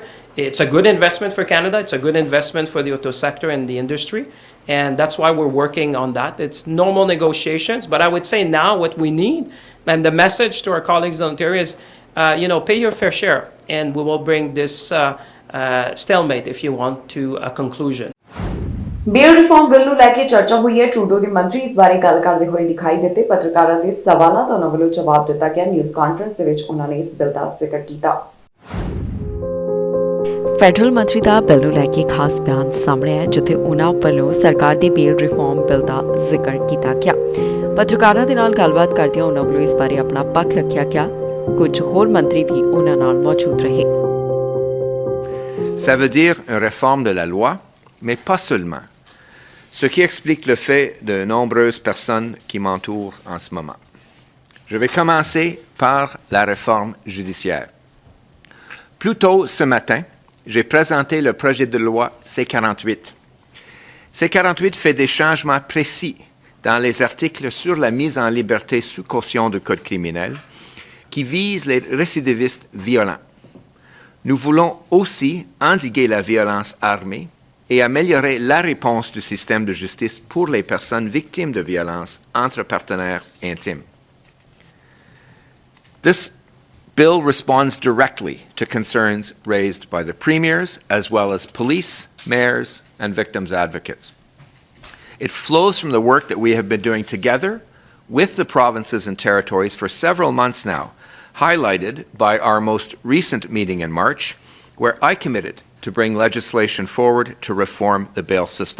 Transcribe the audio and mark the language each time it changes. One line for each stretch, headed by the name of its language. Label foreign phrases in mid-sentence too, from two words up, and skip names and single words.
English: It's a good investment for Canada. It's a good investment for the auto sector and the industry. And that's why we're working on that. It's normal negotiations, but I would say now what we need, and the message to our colleagues in Ontario is, pay your fair share, and we will bring this stalemate, if you want, to a conclusion. bail reform bill
Punjabi: ਨੂੰ ਲੈ ਕੇ ਚਰਚਾ ਹੋਈ ਹੈ। ਟਰੂਡੋ ਦੇ ਮੰਤਰੀ ਇਸ ਬਾਰੇ ਗੱਲ ਕਰਦੇ ਹੋਏ ਦਿਖਾਈ ਦਿੱਤੇ। ਪੱਤਰਕਾਰਾਂ ਦੇ ਸਵਾਲਾਂ ਦਾ ਉਹਨਾਂ ਵੱਲੋਂ ਜਵਾਬ ਦਿੱਤਾ ਗਿਆ।
English: news conference
Punjabi: ਦੇ ਵਿੱਚ ਉਹਨਾਂ ਨੇ ਇਸ ਬਿੱਲ ਦਾ ਜ਼ਿਕਰ ਕੀਤਾ। ਫੈਡਰਲ ਮੰਤਰੀ ਦਾ ਬਿੱਲ ਨੂੰ ਲੈ ਕੇ ਖਾਸ ਬਿਆਨ ਸਾਹਮਣੇ ਆਇਆ, ਜਿੱਥੇ ਉਹਨਾਂ ਵੱਲੋਂ ਸਰਕਾਰ ਦੇ
English: bail reform bill
Punjabi: ਦਾ ਜ਼ਿਕਰ ਕੀਤਾ ਗਿਆ। ਪੱਤਰਕਾਰਾਂ ਦੇ ਨਾਲ ਗੱਲਬਾਤ ਕਰਦਿਆਂ ਉਹਨਾਂ ਵੱਲੋਂ ਇਸ ਬਾਰੇ ਆਪਣਾ ਪੱਖ ਰੱਖਿਆ ਗਿਆ। ਕੁਝ ਹੋਰ ਮੰਤਰੀ ਵੀ ਉਹਨਾਂ ਨਾਲ ਮੌਜੂਦ ਰਹੇ।
French: Ça veut dire une réforme de la loi, mais pas seulement. Ce qui explique le fait de nombreuses personnes qui m'entourent en ce moment. Je vais commencer par la réforme judiciaire. Plus tôt ce matin, j'ai présenté le projet de loi C-48. C-48 fait des changements précis dans les articles sur la mise en liberté sous caution du Code criminel qui visent les récidivistes violents. Nous voulons aussi endiguer la violence armée et améliorer la réponse du système de justice pour les personnes victimes de violences entre partenaires intimes.
English: This bill responds directly to concerns raised by the premiers as well as police, mayors, and victims' advocates. It flows from the work that we have been doing together with the provinces and territories for several months now, highlighted by our most recent meeting in March, where I committed to bring legislation forward to reform the bail system.